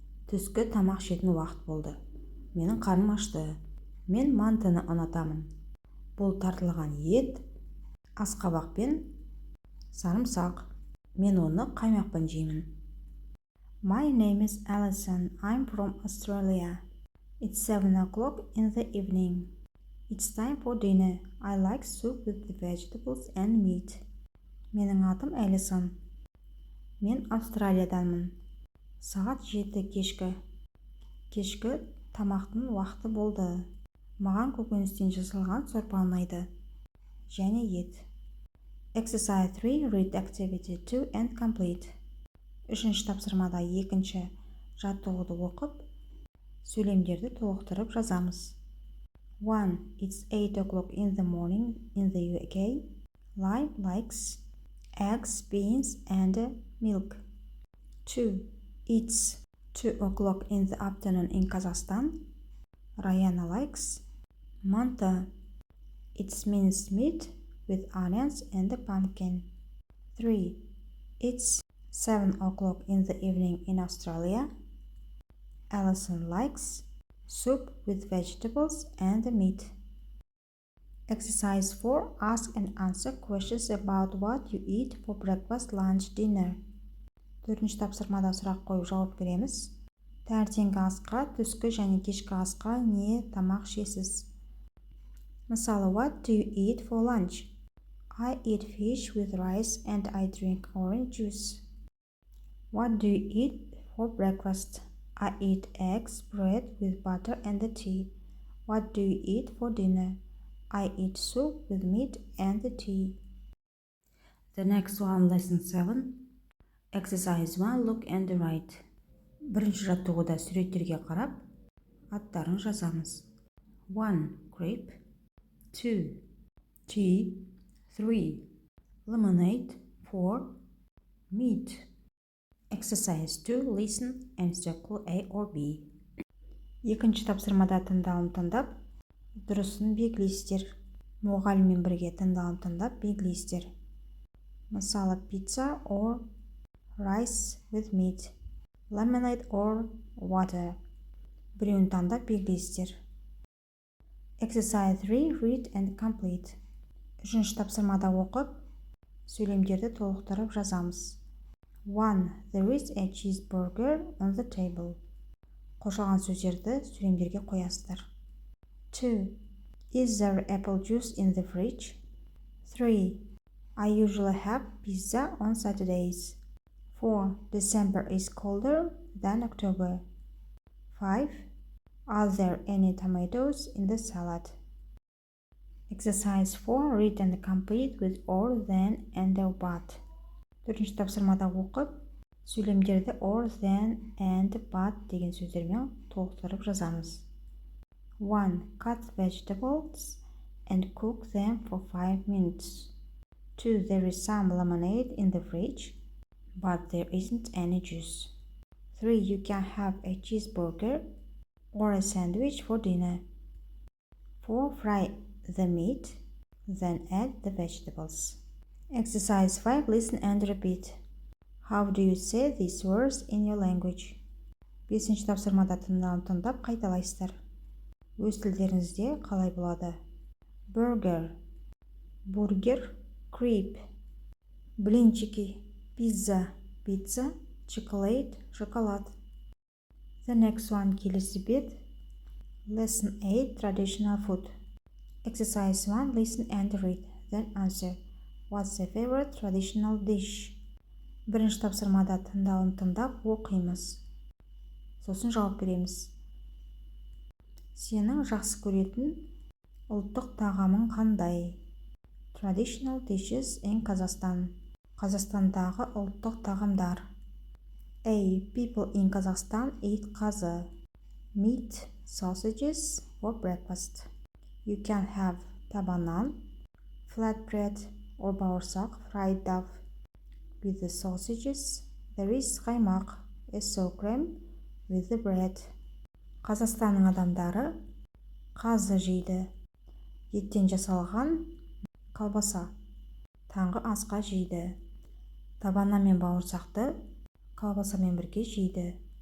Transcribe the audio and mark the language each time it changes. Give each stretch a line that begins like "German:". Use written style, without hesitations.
Kazakh: Түскі тамақ ішетін уақыт болды. Менің қарным ашты. Мен мантаны ұнатамын. Бұл тартылған ет, асқабақ пен сарымсақ. Мен оны қаймақпен жеймін.
English: My name is Alison. I'm from Australia. It's 7 o'clock in the evening. It's time for dinner. I like soup with the vegetables and meat.
Kazakh: Менің атым Алисон. Мен Австралияданмын. Сағат 7 кешкі. Кешкі тамақтың уақыты болды. Маған көкөністен жасалған сорпа ұнайды. Және ет. Exercise 3.
English: Read activity 2 and complete.
Kazakh: Үшінші тапсырмада екінші жаттығуды оқып, сөйлемдерді толықтырып жазамыз. 1.
English: It's 8 o'clock in the morning in the UK. Lime likes eggs, beans, and milk. 2. It's 2 o'clock in the afternoon in Kazakhstan. Rayana likes manta. It's minced meat with onions and pumpkin. 3. It's 7 o'clock in the evening in Australia. Alison likes soup with vegetables and meat. Exercise 4. Ask and answer questions about what you eat for breakfast, lunch, dinner.
Kazakh: 4-ші тапсырмада сұрақ қойып жауап береміз. Таңертеңгі асқа, түскі және кешкі асқа не тамақ ішесіз?
English: Мысалы, what do you eat for lunch? I eat fish with rice and I drink orange juice. What do you eat for breakfast? I eat eggs, bread with butter and tea. What do you eat for dinner? I eat soup with meat and tea. The next one, lesson 7. Exercise 1. Look and write.
Kazakh: Бірінші жаттығуда суреттерге қарап, аттарын жазамыз.
English: 1. Grape. 2. Tea. 3. Lemonade. 4. Meat. Exercise 2. Listen and circle A or B.
Kazakh: Екінші тапсырмада тыңдап, дұрысын белгілейсіздер. Мұғаліммен бірге тыңдап белгілейсіздер.
English: Мысалы, pizza or rice with meat. Lemonade or water.
Kazakh: Біреуін таңдап белгілейсіздер.
English: Exercise 3. Read and complete.
Kazakh: Үшінші тапсырмада оқып, сөйлемдерді толықтырып жазамыз. 1.
English: There is a cheeseburger on the table.
Kazakh: Қосылған сөздерді сөйлемдерге қоясыздар. 2.
English: Is there apple juice in the fridge? 3. I usually have pizza on Saturdays. 4. December is colder than October. 5. Are there any tomatoes in the salad? Exercise 4. Read and complete with or, then, and or, but. Төртінші тапсырмада оқып,
Kazakh: сөйлемдерді or, than, and, but деген сөздермен толықтырып жазамыз. 1.
English: Cut vegetables and cook them for 5 minutes. 2. There is some lemonade in the fridge, but there isn't any juice. 3. You can have a cheeseburger or a sandwich for dinner. 4. Fry the meat, then add the vegetables. Exercise 5. Listen and repeat. How do you say these words in your language?
Kazakh: 5-ші тапсырмада тыңдап қайталайсыздар. Өз тілдеріңізде қалай болады?
English: Burger, бургер, crepe, блинчики, pizza, pizza, chocolate, шоколад. The next one, келесі бет. Lesson 8, traditional food. Exercise 1, listen and read, then answer. What's your favorite traditional dish?
Kazakh: 1-ші тапсырмада тыңдап оқимыз. Сосын жауап береміз. Сенің жақсы көретін ұлттық тағамың қандай?
English: Traditional dishes in Kazakhstan.
Kazakh: Қазақстандағы ұлттық тағамдар. A.
English: People in Kazakhstan eat қазы. Meat, sausages for breakfast. You can have таба нан, flatbread or бауырсақ, fried dove. With the sausages, there is қаймақ, a sour cream with the bread.
Kazakh: Қазақстанның адамдары қазы жейді. Еттен жасалған колбаса. Таңғы асқа жейді. Таба нан мен бауырсақты колбасамен бірге жейді.